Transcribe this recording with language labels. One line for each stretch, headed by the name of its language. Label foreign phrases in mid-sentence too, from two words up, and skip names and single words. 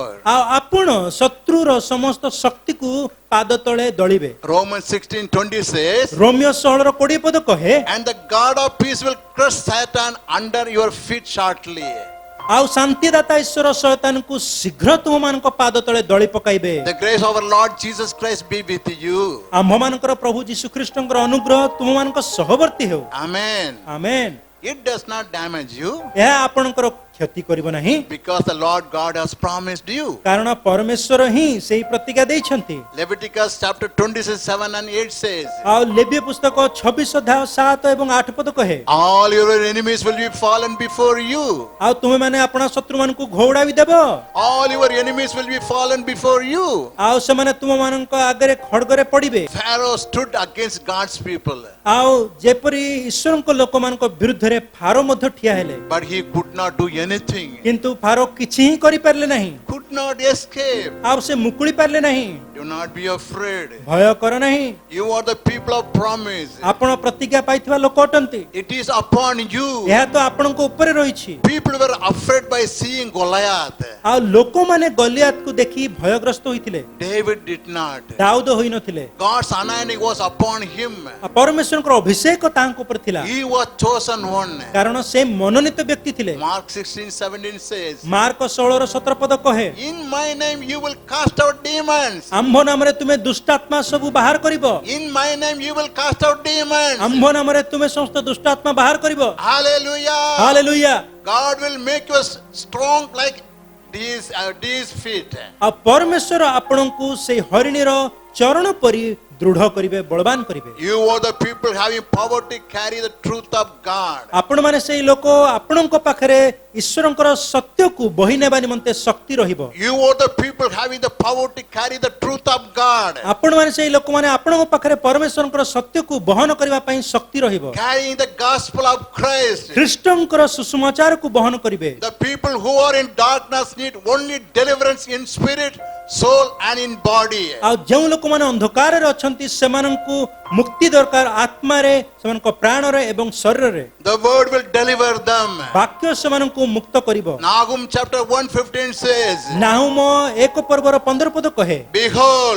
Odia: ଆଉ ଆପଣ ଶତ୍ରୁର ସମସ୍ତ ଶକ୍ତିକୁ ପାଦ ତଳେ ଦଳିବେ
English: Romans 16:20 says,
Odia: ରୋମିଓ 16:20 ପଦ କହେ
English: and the God of peace will crush Satan under your feet shortly.
Odia: ଆଉ ଶାନ୍ତିଦାତା ଈଶ୍ୱର ଶୟତାନଙ୍କୁ ଶୀଘ୍ର ତୁମମାନଙ୍କ ପାଦ ତଳେ ଦଳି ପକାଇବେ
English: The grace of our Lord Jesus Christ be with you.
Odia: ଆମ୍ଭମାନଙ୍କର ପ୍ରଭୁ ଯୀଶୁ ଖ୍ରୀଷ୍ଟଙ୍କର ଅନୁଗ୍ରହ ତୁମମାନଙ୍କ ସହବର୍ତ୍ତୀ ହେଉ
English: Amen.
Odia: ଆମେନ୍
English: It does not damage you.
Odia: ଏହା ଆପଣଙ୍କର କ୍ଷତି କରିବ ନାହିଁ,
English: because the Lord God has promised you.
Odia: କାରଣ ପରମେଶ୍ୱର ହିଁ ସେହି ପ୍ରତିଜ୍ଞା ଦେଇଛନ୍ତି।
English: Leviticus chapter 27 and 8 says,
Odia: ଆଉ ଲେବୀୟ ପୁସ୍ତକ 26 ଅଧ୍ୟାୟ 7 ଏବଂ 8 ପଦ କହେ,
English: all your enemies will be fallen before you.
Odia: ଆଉ ତୁମେମାନେ ଆପଣା ଶତ୍ରୁମାନଙ୍କୁ ଘଉଡ଼ାଇ ଦେବ,
English: All your enemies will be fallen before you.
Odia: ଆଉ ସେମାନେ ତୁମମାନଙ୍କ ଆଗରେ ଖଡ୍ଗରେ ପଡ଼ିବେ।
English: Pharaoh stood against God's people,
Odia: ଆଉ ଯେପରି ଈଶ୍ୱରଙ୍କ ଲୋକମାନଙ୍କ ବିରୁଦ୍ଧରେ ଫାରୋ ମଧ୍ୟ ଠିଆ ହେଲେ,
English: but he could not do anything,
Odia: କିନ୍ତୁ ଫାରୋ କିଛି ହିଁ କରିପାରିଲେ ନାହିଁ,
English: could not escape.
Odia: ଆଉ ସେ ମୁକୁଳି ପାରିଲେ ନାହିଁ।
English: Do not be afraid.
Odia: ଭୟ କର ନାହିଁ,
English: You are the people of promise.
Odia: ଆପଣ ପ୍ରତିଜ୍ଞା ପାଇଥିବା ଲୋକ ଅଟନ୍ତି,
English: It is upon you.
Odia: ଏହା ତ ଆପଣଙ୍କ ଉପରେ ରହିଛି।
English: People were afraid by seeing Goliath.
Odia: ଆଉ ଲୋକମାନେ ଗଲିଆତକୁ ଦେଖି ଭୟଗ୍ରସ୍ତ ହୋଇଥିଲେ,
English: David did not.
Odia: ଦାଉଦ ହୋଇନଥିଲେ।
English: God's anointing was upon him.
Odia: ଆଉ ପରମେଶ୍ୱରଙ୍କର ଅଭିଷେକ ତାଙ୍କ ଉପରେ ଥିଲା,
English: He was chosen one.
Odia: କାରଣ ସେ ମନୋନୀତ ବ୍ୟକ୍ତି ଥିଲେ।
English: Mark 16:17 says,
Odia: ମାର୍କ 16:17 ପଦ କହେ,
English: in my name you will cast out demons.
Odia: ଆମ୍ଭ ନାମରେ ତୁମେ ଦୁଷ୍ଟାତ୍ମା ସବୁ ବାହାର କରିବ,
English: In my name you will cast out demons.
Odia: ଆମ୍ଭ ନାମରେ ତୁମେ ସମସ୍ତ ଦୁଷ୍ଟାତ୍ମା ବାହାର କରିବ।
English: Hallelujah.
Odia: ହାଲେଲୁୟା।
English: God will make you strong like these feet.
Odia: ଆଉ ପରମେଶ୍ୱର ଆପଣଙ୍କୁ ସେଇ ହରିଣୀର ଚରଣ ପରି ଦୃଢ କରିବେ, ବଳବାନ କରିବେ।
English: You are the people having power to carry the truth of God.
Odia: ଆପଣମାନେ ସେଇ ଲୋକ, ଆପଣଙ୍କ ପାଖରେ ଈଶ୍ୱରଙ୍କର ସତ୍ୟକୁ ବହି ନେବା ନିମନ୍ତେ ଶକ୍ତି ରହିବ।
English: You are the people having the power to carry the truth of God.
Odia: ଆପଣମାନେ ସେଇ ଲୋକମାନେ ଆପଣଙ୍କ ପାଖରେ ପରମେଶ୍ୱରଙ୍କର ସତ୍ୟକୁ ବହନ କରିବା ପାଇଁ ଶକ୍ତି ରହିବ।
English: Carrying the gospel of Christ.
Odia: ଖ୍ରୀଷ୍ଟଙ୍କର ସୁସମାଚାରକୁ ବହନ କରିବେ।
English: The people who are in darkness need only deliverance in spirit, soul and in body.
Odia: ଆଉ ଯେଉଁ ଲୋକମାନେ ଅନ୍ଧକାରରେ ଅଛନ୍ତି ସେମାନଙ୍କୁ ମୁକ୍ତି ଦରକାର, ଆତ୍ମାରେ, ସେମାନଙ୍କ ପ୍ରାଣରେ ଏବଂ ଶରୀରରେ।
English: The word will deliver them.
Odia: ବାକ୍ୟ ସେମାନଙ୍କୁ ମୁକ୍ତ କରିବ।
English: Nahum chapter 1:15 says,
Odia: ନାହୁମ 1 ପର୍ବର 15 ପଦ କହେ,
English: behold,